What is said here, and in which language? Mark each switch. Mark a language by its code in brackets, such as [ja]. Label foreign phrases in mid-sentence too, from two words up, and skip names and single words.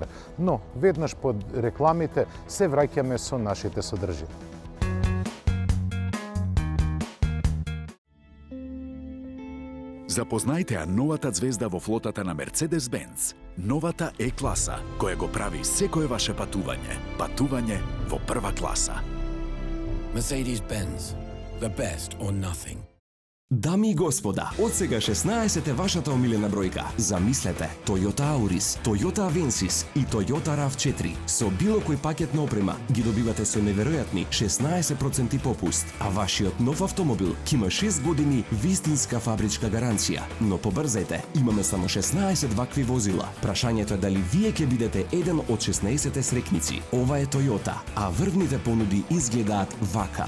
[mk] Но, веднаш под рекламите, се враќаме со нашите содржини. Запознајте ја новата звезда во флотата на Mercedes-Benz. Новата Е-класа, која го прави секое ваше патување. Патување во прва класа. [en] Mercedes-Benz. The best or nothing. [mk] Дами и господа, од сега 16 е вашата омилена бројка. Замислете, Toyota Auris, Toyota Avensis и Toyota RAV4 со било кој пакет на опрема ги добивате со неверојатни 16% попуст, а вашиот нов автомобил ќе има 6 години вистинска фабричка гаранција. Но побрзајте, имаме само 16 вакви возила. Прашањето е дали вие ќе бидете еден од 16 срекници. Ова е Toyota, а врвните понуди изгледаат вака.